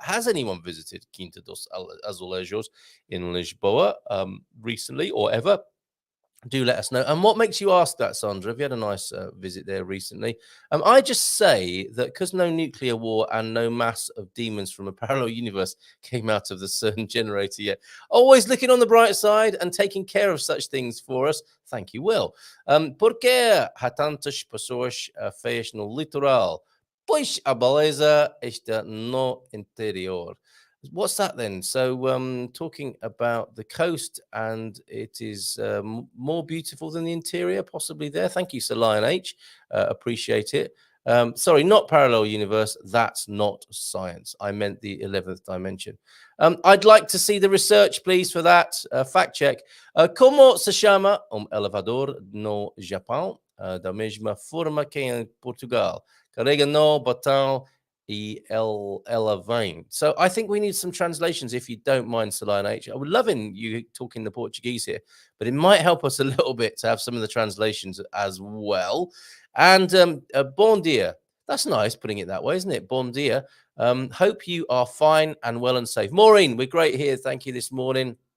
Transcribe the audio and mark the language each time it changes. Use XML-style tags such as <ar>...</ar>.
<en>Has anyone visited Quinta dos Azulejos in Lisboa recently or ever? Do let us know. And what makes you ask that, Sandra? Have you had a nice visit there recently? I just say that because no nuclear war and no mass of demons from a parallel universe came out of the CERN generator yet, always looking on the bright side and taking care of such things for us. Thank you, Will.</en> <pt>Por que há tantas pessoas feias no litoral? Pois a beleza está no interior.</pt> <en>What's that then? So talking about the coast, and it is more beautiful than the interior, possibly there. Thank you, Sir Lion H. Appreciate it. Sorry, not parallel universe. That's not science. I meant the 11th dimension. I'd like to see the research, please, for that. Fact check.</en> <pt>Como se chama elevador no Japão? Da mesma forma que em Portugal. Carrega no botão ela vem.</pt> <en>So I think we need some translations, if you don't mind, Celine H. I would love you talking the Portuguese here, but it might help us a little bit to have some of the translations as well. And</en> <pt>bon dia.</pt> <en>That's nice putting it that way, isn't it? Bon dia. Hope you are fine and well and safe. Maureen, we're great here. Thank you this morning.</en>